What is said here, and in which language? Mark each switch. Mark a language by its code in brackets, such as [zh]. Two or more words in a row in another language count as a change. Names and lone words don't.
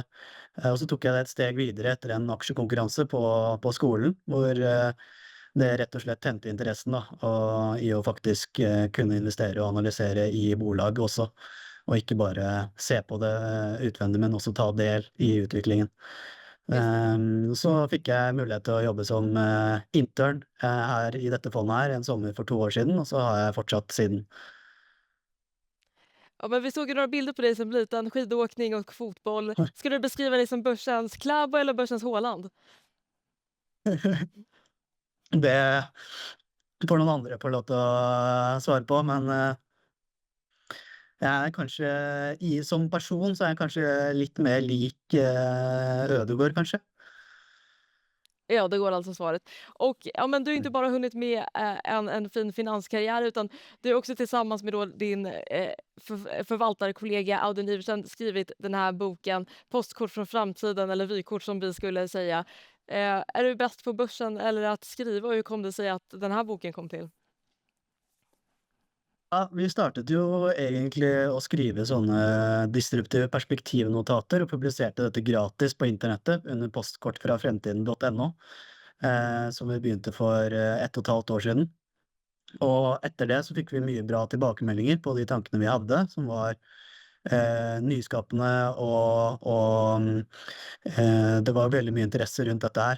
[no] Og så tok jeg det et steg videre etter en aksjekonkurranse på skolen, hvor det rett og slett tente interessen da, i å faktisk kunne investere og analysere i bolag også, og ikke bare se på det utvendig, men også ta del i utviklingen. Så fikk jeg mulighet til å jobbe som intern her i dette fondet her en sommer for 2 år siden, og så har jeg fortsatt siden. [sv] Ja, men vi såg ju några bilder på dig som liten, skidåkning och fotboll. Ska du beskriva dig som börsens Klæbo eller börsens Haaland? [no] Det får noen andre få lov til å svare på, men jeg er kanskje som person så er jeg kanskje litt mer lik Ødegaard kanskje. [sv] Ja, det går alltså svaret. Och ja, men du har inte bara hunnit med en fin finanskarriär, utan du har också tillsammans med då din förvaltarkollega Audun Iversen skrivit den här boken Postkort från framtiden, eller vykort som vi skulle säga. Är du bäst på börsen eller att skriva, och hur kom det sig att den här boken kom till? [no] Ja, vi startet jo egentlig å skrive sånne disruptive perspektivnotater og publiserte dette gratis på internettet under postkortfrafremtiden.no, som vi begynte for 1,5 år siden. Og etter det så fikk vi mye bra tilbakemeldinger på de tankene vi hadde, som var nyskapende, og det var veldig mye interesse rundt dette her.